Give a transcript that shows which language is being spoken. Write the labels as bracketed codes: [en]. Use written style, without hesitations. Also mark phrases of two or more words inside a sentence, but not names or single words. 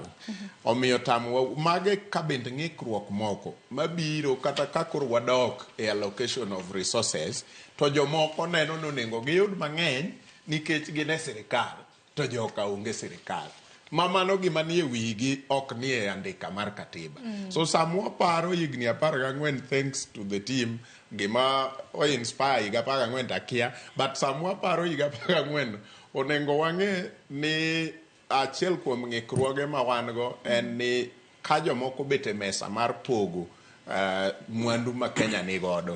[luo] Omiyo tamwa mage kabende ng'ikruok moko mabiro kata kakor wadok e [en] allocation of resources [luo] to jomoko neno nonengo giyud mang'eny nikech gine sirikal to joka onge sirikal. Mamano gima nie wigi ok nie andika mar katiba. So samwa paro higni 14 [en] thanks to the team [luo] gima o inspire higa 14 takia, but samwa paro higa 14 onengo wang'e ni achiel kuom ng'ikruoge ma wan go en ni ka jomoko bete mesa mar pogo mwandu ma Kenya ni godo.